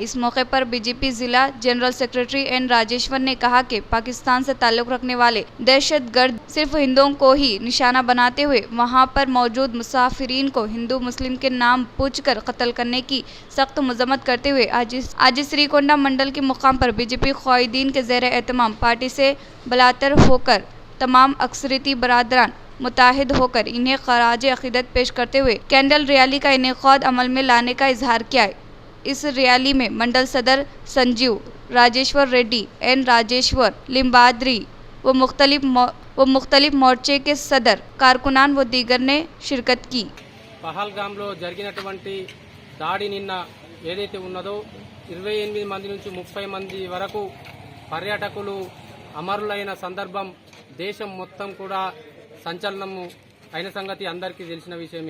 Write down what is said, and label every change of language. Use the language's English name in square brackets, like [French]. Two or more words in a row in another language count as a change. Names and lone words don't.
[Urdu] اس موقع پر BJP ضلع جنرل سیکرٹری N راجیشور نے کہا کہ پاکستان سے تعلق رکھنے والے دہشت گرد صرف ہندوؤں کو ہی نشانہ بناتے ہوئے وہاں پر موجود مسافرین کو ہندو مسلم کے نام پوچھ کر قتل کرنے کی سخت مذمت کرتے ہوئے آج سری کونڈا منڈل کے مقام پر BJP قائدین کے زیر اہتمام پارٹی سے بالاتر ہو کر تمام اکثریتی برادران متحد ہو کر انہیں خراج عقیدت پیش کرتے ہوئے [English] candle rally [Urdu] کا انعقاد عمل میں لانے کا اظہار کیا. اس ریلی میں منڈل صدر سنجیو راجیشور ریڈی N راجیشور لمبادری و مختلف مورچے کے صدر کارکنان و دیگر نے شرکت کی. [Telugu] పహల్గామ్లో జరిగినటువంటి దాడి నిన్న ఏదైతే ఉన్నదో 28 మంది నుంచి 30 మంది వరకు పర్యాటకులు అమరులైన సందర్భం దేశం మొత్తం కూడా సంచలనము అయిన సంగతి అందరికీ తెలిసిన విషయమే.